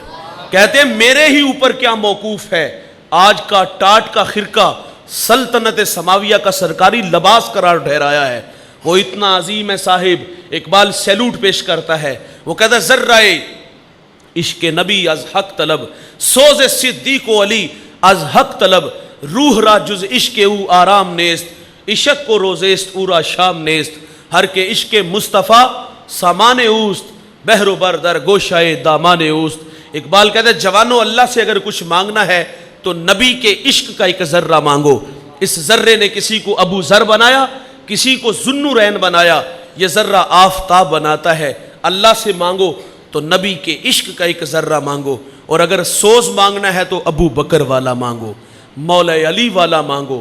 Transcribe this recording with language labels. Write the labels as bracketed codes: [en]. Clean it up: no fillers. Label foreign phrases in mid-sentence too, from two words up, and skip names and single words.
[ur] کہتے ہیں میرے ہی اوپر کیا موقوف ہے، آج کا ٹاٹ کا خرقہ سلطنت سماویہ کا سرکاری لباس قرار ٹھہرایا ہے، وہ اتنا عظیم ہے صاحب۔ اقبال سیلوٹ پیش کرتا ہے، وہ کہتا ہے [fa] ذرہ عشق نبی از حق طلب، سوز صدیق و علی از حق طلب، روح را جز عشق او آرام نیست، عشق کو روزیست او را شام نیست، ہر کے عشق مصطفیٰ سامان اوست، بحر و بر در گوشائے دامان اوست۔ [ur] اقبال کہتے ہیں جوانوں اللہ سے اگر کچھ مانگنا ہے تو نبی کے عشق کا ایک ذرہ مانگو۔ اس ذرے نے کسی کو ابو ذر بنایا، کسی کو ذوالنورین بنایا، یہ ذرہ آفتاب بناتا ہے۔ اللہ سے مانگو تو نبی کے عشق کا ایک ذرہ مانگو، اور اگر سوز مانگنا ہے تو ابو بکر والا مانگو، مولا علی والا مانگو۔